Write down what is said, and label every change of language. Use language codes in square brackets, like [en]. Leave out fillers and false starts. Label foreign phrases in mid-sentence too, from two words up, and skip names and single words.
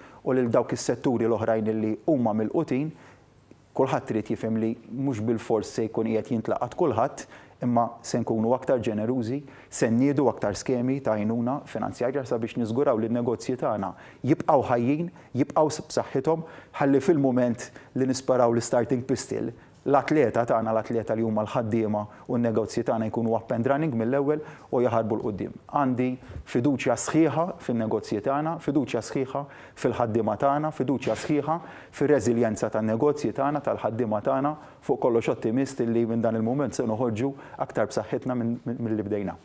[mt] U lil dawk is-setturi l-oħrajn li huma milqutin kulħadd trid jifhem li mhux bil-fors se jkun qiegħed jintlaqat kulħadd, imma se nkunu aktar ġenerużi, se nniedu aktar skemi ta' għajnuna finanzjarja sabiex niżguraw li n-negozji tagħna jibqgħu ħajjin, jibqgħu b'saħħithom, ħalli fil-mument li nisparaw l- [en] starting pistol [mt] l-atleta tagħna, l-atleta li huma l-ħaddiema u n-negozji tagħna jkunu [en] up and running [mt] mill-ewwel u jaħarbu l-qudiem. Għandi fiduċja sħiħa fin-negozji tagħna, fiduċja sħiħa fil-ħaddiema tagħna, fiduċja sħiħa fir-reżiljenza tan-negozji tagħna, tal-ħaddiema tagħna, fuq kollox ottimist li minn dan il-mument se noħorġu aktar b'saħħitna milli bdejna.